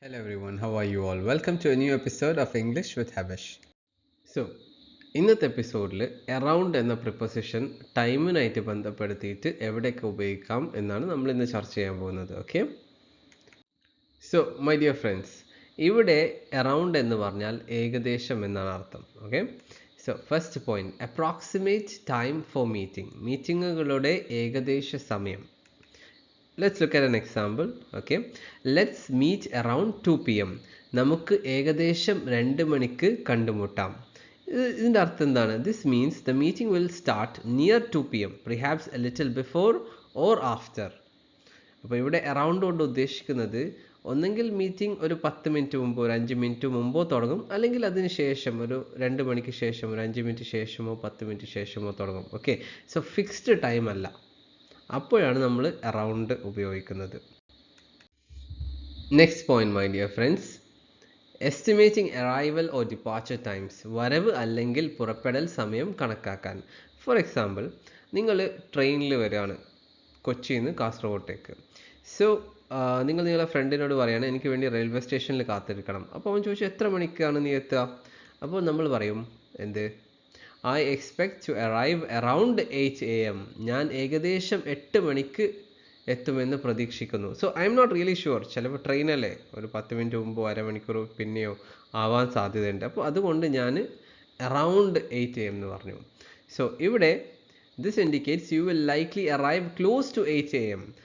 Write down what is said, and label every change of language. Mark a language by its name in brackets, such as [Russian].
[English] Hello everyone, how are you all? Welcome to a new episode of English with Habesh. [Malayalam] So, ഇന്നത്തെ എപ്പിസോഡിൽ around എന്ന preposition ടൈമിനായിട്ട് ബന്ധപ്പെടുത്തിയിട്ട് എവിടെയൊക്കെ ഉപയോഗിക്കാം എന്നാണ് നമ്മൾ ഇന്ന് ചർച്ച ചെയ്യാൻ പോകുന്നത്. [English] okay, so my dear friends, [Malayalam] ഇവിടെ അറൗണ്ട് എന്ന് പറഞ്ഞാൽ ഏകദേശം എന്നാണ് അർത്ഥം. [English] okay, so first point, approximate time for meeting, [Malayalam] മീറ്റിങ്ങുകളുടെ ഏകദേശ സമയം. [English] Let's look at an example. Okay, let's meet around 2 p.m. [Malayalam] നമുക്ക് ഏകദേശം 2 മണിക്ക് കണ്ടുമുട്ടാം. ഇതിൻ്റെ അർത്ഥം എന്താണ്? [English] This means the meeting will start near 2 p.m. perhaps a little before or after. [Malayalam] അപ്പോൾ ഇവിടെ അറൗണ്ട് കൊണ്ട് ഉദ്ദേശിക്കുന്നത് ഒന്നെങ്കിൽ മീറ്റിംഗ് ഒരു 10 മിനിറ്റ് മുമ്പോ ഒരു 5 മിനിറ്റ് മുമ്പോ തുടങ്ങും, അല്ലെങ്കിൽ അതിന് ശേഷം ഒരു 2 മണിക്ക് ശേഷം ഒരു 5 മിനിറ്റ് ശേഷമോ 10 മിനിറ്റ് ശേഷമോ തുടങ്ങും. ഓക്കെ, സോ ഫിക്സ്ഡ് ടൈം അല്ല, അപ്പോഴാണ് നമ്മൾ അറൗണ്ട് ഉപയോഗിക്കുന്നത്. [English] next point my dear friends, estimating arrival or departure times, [Malayalam] വരവ് അല്ലെങ്കിൽ പുറപ്പെടൽ സമയം കണക്കാക്കാൻ. ഫോർ എക്സാമ്പിൾ, നിങ്ങൾ ട്രെയിനിൽ വരികയാണ് കൊച്ചിയിൽ നിന്ന് കാസർഗോട്ടേക്ക്. സോ നിങ്ങൾ നിങ്ങളുടെ ഫ്രണ്ടിനോട് പറയുകയാണ് എനിക്ക് വേണ്ടി റെയിൽവേ സ്റ്റേഷനിൽ കാത്തിരിക്കണം. അപ്പോൾ അവൻ ചോദിച്ചു എത്ര മണിക്കാണ് നീ എത്തുക? അപ്പോൾ നമ്മൾ പറയും എന്ത്, [English] I expect to arrive around 8 a.m. [Malayalam] ഞാൻ ഏകദേശം 8 മണിക്ക് എത്തുമെന്ന് പ്രതീക്ഷിക്കുന്നു. [English] so I'm not really sure, [Malayalam] ചിലപ്പോൾ ട്രെയിനല്ലേ ഒരു 10 മിനിറ്റ് മുമ്പോ അരമണിക്കൂർ പിന്നെയോ ആവാൻ സാധ്യതയുണ്ട്. അപ്പോൾ അതുകൊണ്ട് ഞാൻ അറൗണ്ട് 8 a.m. എന്ന് പറഞ്ഞു. [English] So ഇവിടെ this indicates you will likely arrive close to 8 a.m.